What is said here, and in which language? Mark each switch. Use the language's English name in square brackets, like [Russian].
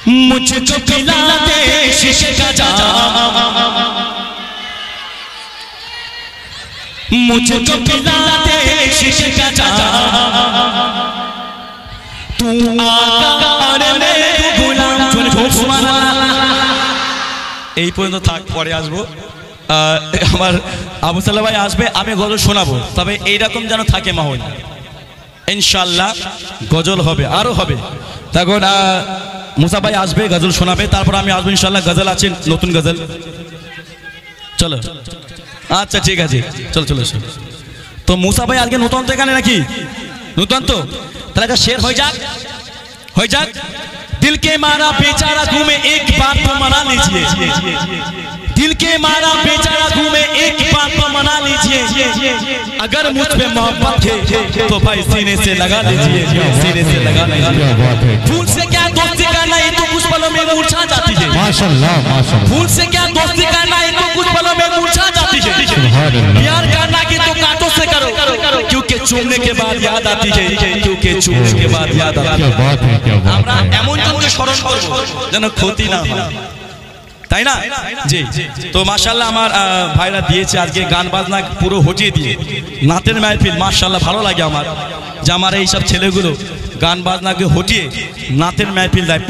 [Hindi] মুঝকো পিলা দে ইসকে গাজা, मुझको पिला दे शीशे का जाम, तू आका और मैं गुलाम। [Bangla] এই পর্যন্ত থাক, পরে আসবো। আমার আবু সাল্লাহ ভাই আসবে, আমি গজল শোনাবো, তবে এইরকম যেন থাকে মাহৌল। ইনশাআল্লাহ গজল হবে, আরও হবে। তখন মুসা ভাই আসবে, গজল শোনাবে, তারপর আমি আসবো ইনশাআল্লাহ। গজল আছে, নতুন গজল। চলো আচ্ছা ঠিক আছে, চলো চলো। তো মুসা ভাই আজকে নতুন তো এখানে নাকি? নতুন তো, তাহলে একটা শের হয়ে যাক, হয়ে যাক। [Hindi] दिल के मारा बेचारा घूमे एक बार तो मना लीजिए, दिल के मारा बेचारा घूमे एक बार तो मना लीजिए, अगर मुझ पे मोहब्बत है तो भाई सीने से लगा लीजिए, सीने से लगा लीजिए। फूल से क्या दोस्ती करना, ये तो कुछ पलों में मुरझा जाती है। माशाल्लाह माशाल्लाह। फूल से क्या दोस्ती करना, ये तो कुछ पलों में मुरझा जाती है। प्यार करना कि तो कांटों से करो, क्योंकि चूमने के बाद याद आती है, क्योंकि चूमने के बाद याद आती है। क्या बात है, क्या बात है। [Bangla] এমন জনকে স্মরণ করব যেন ক্ষতি না হয়, তাই না? জি। তো মাশাআল্লাহ আমার ভাইরা দিয়েছে আজকে গান বাজনা পুরো হটিয়ে দিয়ে, নাতের মাহফিল। মাশাআল্লাহ ভালো লাগে আমার যে আমার এই সব ছেলেগুলো গান বাজনাকে হটিয়ে নাতের মাহফিল দেয়।